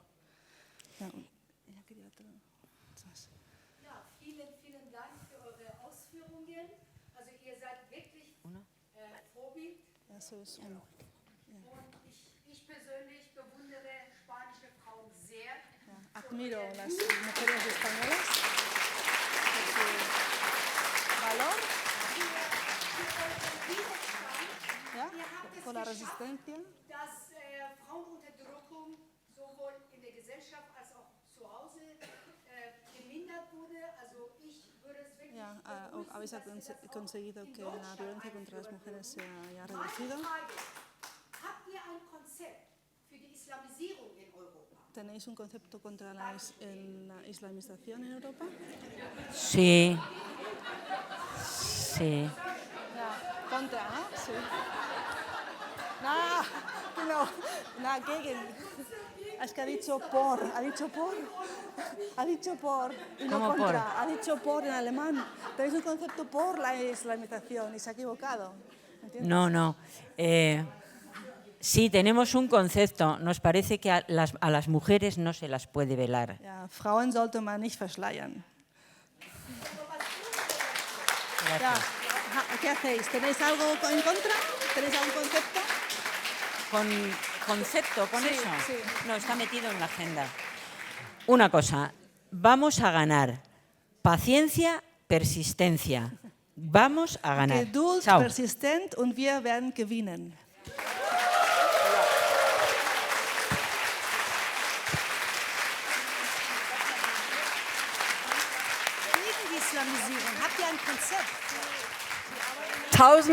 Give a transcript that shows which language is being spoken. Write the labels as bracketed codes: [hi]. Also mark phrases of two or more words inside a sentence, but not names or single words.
[de] Ja. Vielen Dank für eure Ausführungen. Also ihr seid wirklich Vorbild. Ja, so ist Und ich persönlich bewundere spanische Frauen sehr. [es] Admiro las mujeres españolas por su valor, por la resistencia. [de] Dass Frauenunterdrückung sowohl in der Gesellschaft als auch zu Hause gemindert wurde. Also ich würde es wirklich [es] Ya, habéis conseguido que la violencia contra las mujeres se haya reducido. [de] Habt ihr ein Konzept für die Islamisierung in Europa? [es] ¿Tenéis un concepto contra la islamización en Europa? Sí. Sí. Ja, contra, ¿no? Sí. No, [de] genau. Na, gegen. [es] Es que ha dicho por. Ha dicho por. Y no ¿Cómo por? contra. Ha dicho por en alemán. Tenéis un concepto por la islamización y se ha equivocado. ¿Entiendes? No. Sí, tenemos un concepto. Nos parece que a las mujeres no se las puede velar. [de] Ja, Frauen sollte man nicht verschleiern. [es] Gracias. Ja. ¿Qué hacéis? ¿Tenéis algo en contra? ¿Tenéis algún concepto? Con Sí, eso. sí. No, está metido en la agenda. Una cosa, vamos a ganar. Paciencia, persistencia. Vamos a ganar. [de] Geduld, [es] Chao. [de] persistent und wir werden gewinnen. Gegen die Islamisierung. Habt ihr ein Konzept? 1000